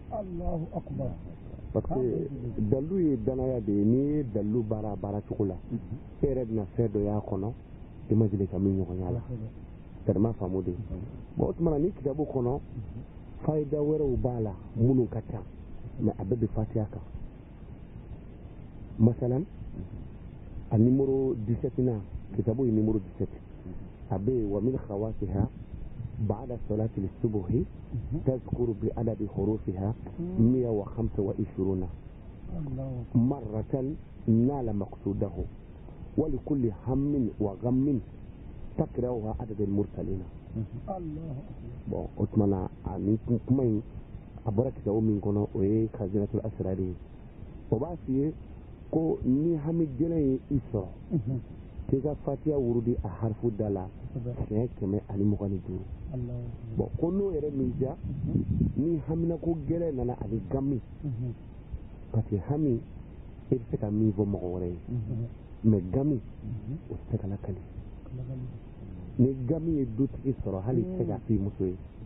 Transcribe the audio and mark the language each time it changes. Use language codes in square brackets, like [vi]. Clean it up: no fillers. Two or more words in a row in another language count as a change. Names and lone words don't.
[fr] parce que [bm] dalu ye danaya de ye n'i ye dalu baara cogo la e yɛrɛ bɛna fɛn dɔ y'a kɔnɔ i ma deli ka min ɲɔgɔn y'a la c'est ma faamu de bon o tuma na ni kitabu kɔnɔ fayida wɛrɛw b'a la minnu ka ca mais a bɛɛ bɛ fatiha kan masalan a numéro 17 na kitabu ye numéro 17 a bɛ yen wa min khawasiha [ar] بعد صلاة الصبح تذكر بعدد حروفها 125 مرة نال مقصوده ولكل هم وغم تقرأها عدد المرسلين [bm] bon o tuma na ani kuma in a bɔra kitabu min kɔnɔ o ye khazinatul asrari ye o b'a f'i ye ko ni hami gɛlɛn ye i sɔrɔ k'i ka fatiha wurudi a harfu da la siɲɛ 125 bon ko n'o yɛrɛ min diya ni hamina ko gɛlɛn nana ani gami [fr] parce que [bm] hami e bɛ se ka min fɔ mɔgɔ wɛrɛ ye mais gami o tɛ se ka lakali ni gami ye dutigi sɔrɔ hali tɛ se ka f'i muso ye